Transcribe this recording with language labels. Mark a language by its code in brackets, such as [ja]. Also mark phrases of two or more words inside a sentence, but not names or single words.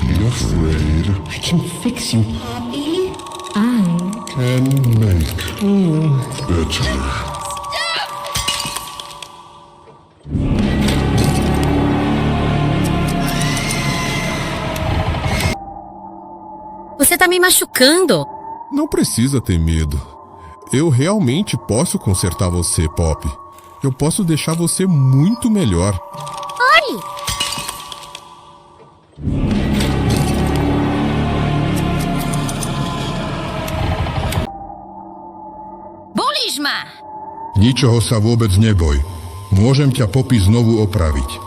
[en] afraid. I can fix you, Poppy. I Can make better. [pt] Você tá me machucando. Não precisa ter medo. Eu realmente posso consertar você, Pop. Eu posso deixar você muito melhor. [sk] Pare! Boliš ma! Ničoho sa vôbec neboj. Môžem ťa Poppy znovu opraviť.